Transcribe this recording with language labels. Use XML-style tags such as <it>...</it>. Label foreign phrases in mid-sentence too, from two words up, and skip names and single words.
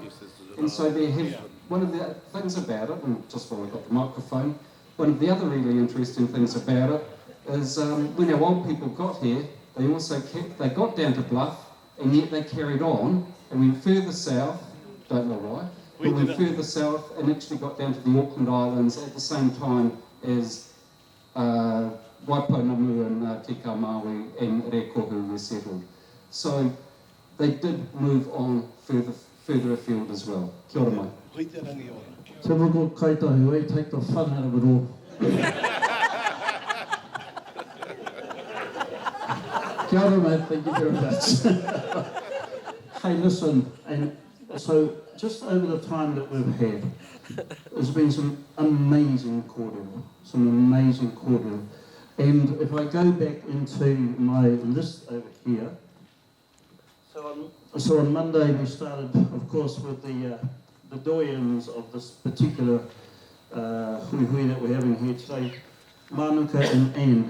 <en>And so there have, one of the things about it, and just while I've got the microphone, one of the other really interesting things about it is when our old people got here, they also they got down to Bluff, and yet they carried on and went further south, don't know why, but went further south and actually got down to the Auckland Islands at the same time as Waitangi and Te Kamaui and Rekohu were settled. So they did move on further afield as well.</en> <mi>Kia ora mai. Te wako kaitahi,</mi> <en>take the fun out of it all.</en> <mi>Kia ora mate,</mi> <en>thank you very much. Hey, listen, and so just over the time that we've had, there's been some amazing cordial. And if I go back into my list over here, so on Monday we started, of course, with the doyens of this particular hui that we're having here today, Manuka and Anne.</en>